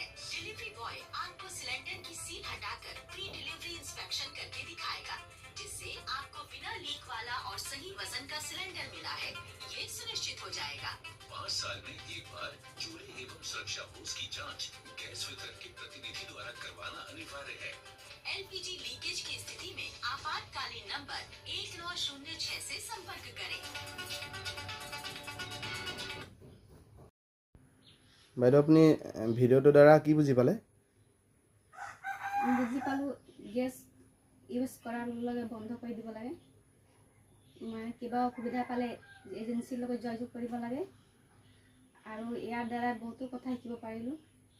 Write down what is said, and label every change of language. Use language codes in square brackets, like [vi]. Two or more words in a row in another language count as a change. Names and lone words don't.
[hi] डिलीवरी बॉय आपको सिलेंडर की सील हटाकर प्री डिलीवरी इंस्पेक्शन करके दिखाएगा, जिससे आपको बिना लीक वाला और सही वजन का सिलेंडर मिला है, ये सुनिश्चित हो जाएगा। 5 साल में एक बार चूल्हे एवं सुरक्षा होस की जांच गैस वितरण के प्रतिनिधि द्वारा करवाना अनिवार्य है। एलपीजी लीकेज की स्थिति में आपातकालीन नंबर 1906 से संपर्क करें। [as] বাইদেউ আপুনি ভিডিঅ'টোৰ দ্বাৰা কি বুজি পালে? বুজি পালোঁ [en] gas use [as] কৰাৰ লগে বন্ধ কৰি দিব লাগে। মানে কিবা অসুবিধা পালে এজেঞ্চিৰ লগত যোগাযোগ কৰিব লাগে আৰু ইয়াৰ দ্বাৰা বহুতো কথা শিকিব পাৰিলোঁ।